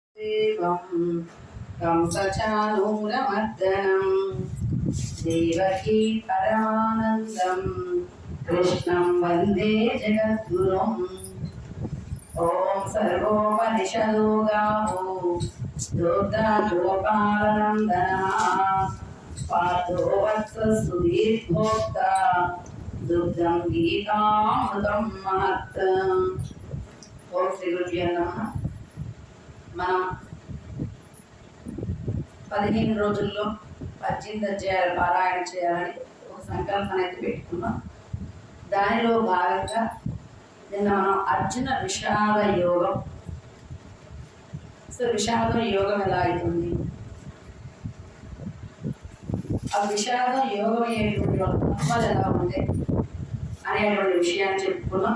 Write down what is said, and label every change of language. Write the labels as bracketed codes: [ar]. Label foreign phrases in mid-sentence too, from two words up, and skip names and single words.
[sa] देवं कंसचाणूरमर्दनं देवकी परमानन्दं कृष्णं वन्दे जगद्गुरुम्। ॐ सर्वोपनिषदो गावो दुग्धगोपालनन्दनः पार्थो वत्सस्तु दीर्घोक्ता दुग्धं गीतामृतं महत्। ఓం శ్రీ గురుభ్యో నమః. [te] మనం 15 రోజుల్లో 18 అధ్యాయాలు పారాయణ చేయాలని ఒక సంకల్పన అయితే పెట్టుకున్నాం. దానిలో భాగంగా నిన్న మనం అర్జున విషాద యోగం, సో విషాదం యోగం ఎలా అవుతుంది, ఆ విషాదం యోగం అయ్యేటువంటి తత్వాలు ఎలా ఉంది అనేటువంటి విషయాన్ని చెప్పుకున్నాం.